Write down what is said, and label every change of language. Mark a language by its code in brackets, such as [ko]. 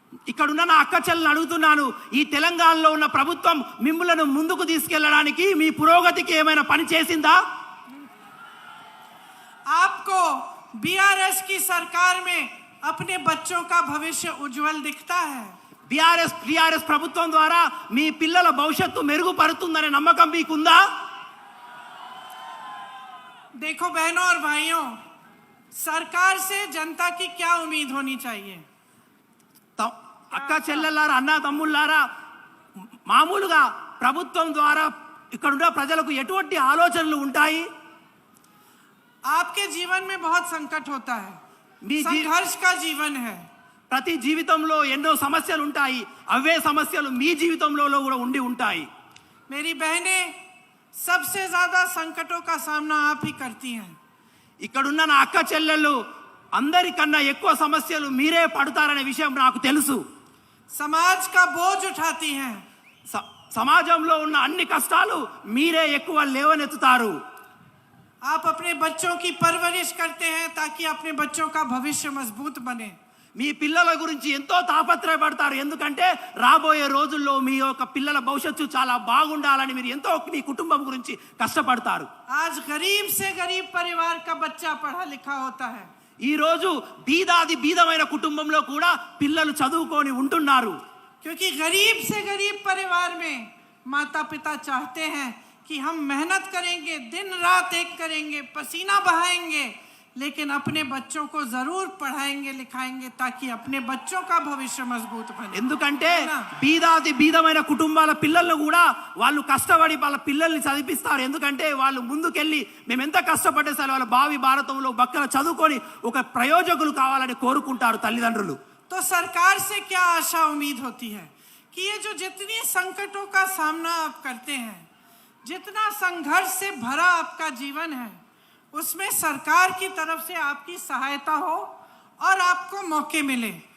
[te] ఇక్కడ ఉన్న నా అక్క చెల్లెలను అడుగుతున్నాను, ఈ తెలంగాణలో ఉన్న ప్రభుత్వం మిమ్మల్ని ముందుకు తీసుకెళ్లడానికి, మీ పురోగతికి ఏమైనా పని చేసిందా? [hi] आपको बीआरएस की सरकार में अपने बच्चों का भविष्य उज्जवल दिखता है? [te] టీఆర్ఎస్ ప్రభుత్వం ద్వారా మీ పిల్లల భవిష్యత్తు మెరుగుపడుతుందనే నమ్మకం మీకుందా? [hi] देखो बहनों और भाइयों, सरकार से जनता की क्या उम्मीद होनी चाहिए? [te] అక్క చెల్లెల్లారా, అన్న తమ్ముళ్ళారా, మామూలుగా ప్రభుత్వం ద్వారా ఇక్కడున్న ప్రజలకు ఎటువంటి ఆలోచనలు ఉంటాయి? [hi] आपके जीवन में बहुत संकट होता है, [te] మీ [hi] संघर्ष का जीवन है. [te] ప్రతి జీవితంలో ఎన్నో సమస్యలు ఉంటాయి. అవే సమస్యలు మీ జీవితంలో కూడా ఉండి ఉంటాయి. [hi] मेरी बहनें, सबसे ज्यादा संकटों का सामना आप ही करती हैं. [te] ఇక్కడున్న నా అక్క చెల్లెళ్ళు అందరికన్నా ఎక్కువ సమస్యలు మీరే పడతారనే విషయం నాకు తెలుసు. [hi] समाज का बोझ उठाती हैं. [te] సమాజంలో ఉన్న అన్ని కష్టాలు మీరే ఎక్కువ లేవనెత్తుతారు. [hi] आप अपने बच्चों की परवरिश करते हैं ताकि अपने बच्चों का भविष्य मजबूत बने. [te] మీ పిల్లల గురించి ఎంతో తాపత్రయపడతారు. ఎందుకంటే రాబోయే రోజుల్లో మీ యొక్క పిల్లల భవిష్యత్తు చాలా బాగుండాలని మీరు ఎంతో మీ కుటుంబం గురించి కష్టపడతారు. [hi] आज गरीब से गरीब परिवार का बच्चा पढ़ा लिखा होता है. [te] ఈ రోజు బీదాది బీదమైన కుటుంబంలో కూడా పిల్లలు చదువుకొని ఉంటున్నారు. [hi] क्योंकि गरीब से गरीब परिवार में माता पिता चाहते हैं कि हम मेहनत करेंगे, दिन रात एक करेंगे, पसीना बहाएंगे, लेकिन अपने बच्चों को जरूर पढ़ाएंगे लिखाएंगे ताकि अपने बच्चों का भविष्य मजबूत बने. [te] ఎందుకంటే బీదాది బీదమైన కుటుంబాల పిల్లలను కూడా వాళ్ళు కష్టపడి వాళ్ళ పిల్లల్ని చదివిస్తారు. ఎందుకంటే వాళ్ళు ముందుకెళ్ళి మేము ఎంత కష్టపడ్డే సరే వాళ్ళ భావి భారతంలో బక్కల చదువుకొని ఒక ప్రయోజకులు కావాలని కోరుకుంటారు తల్లిదండ్రులు. [hi] तो सरकार से क्या आशा उम्मीद होती है कि ये जो जितनी संकटों का सामना आप करते हैं, जितना संघर्ष से भरा आपका जीवन है, उसमें सरकार की तरफ से आपकी सहायता हो और आपको मौके मिले.